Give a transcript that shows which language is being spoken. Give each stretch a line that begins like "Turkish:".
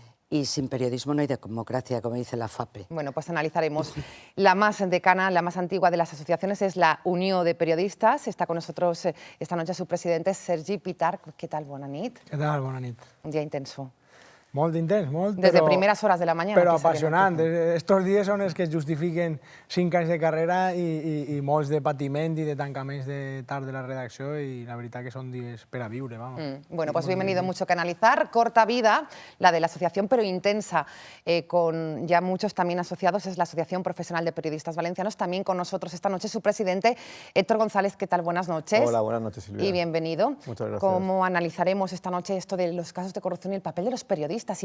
Spanish: Y sin periodismo no hay democracia, como dice la FAPE. Bueno, pues analizaremos. La más decana, la más antigua de las asociaciones es la Unió de Periodistas. Está con nosotros esta noche su presidente, Sergi Pitar. ¿Qué tal?
Catalan: Bona nit. Què tal? Bona nit.
Spanish: Un día intenso.
Catalan: Molt intens, molt,
Spanish: Desde primeras horas de la mañana.
Catalan: Però apassionant. Estos dies són els que justifiquen 5 anys de carrera i molts de patiment i de tancaments de tard de la redacció, i la veritat que són dies per a viure, vamos.
Spanish: Bueno, pues bienvenido, mucho que analizar. Corta vida, la de la asociación, pero intensa, con ya muchos también asociados, es la Asociación Profesional de Periodistas Valencianos. También con nosotros esta noche su presidente, Héctor González. ¿Qué tal? Buenas noches. Hola, buenas noches, Silvia. Y bienvenido. Muchas gracias. ¿Cómo analizaremos esta noche esto de los casos de corrupción y el papel de los periodistas?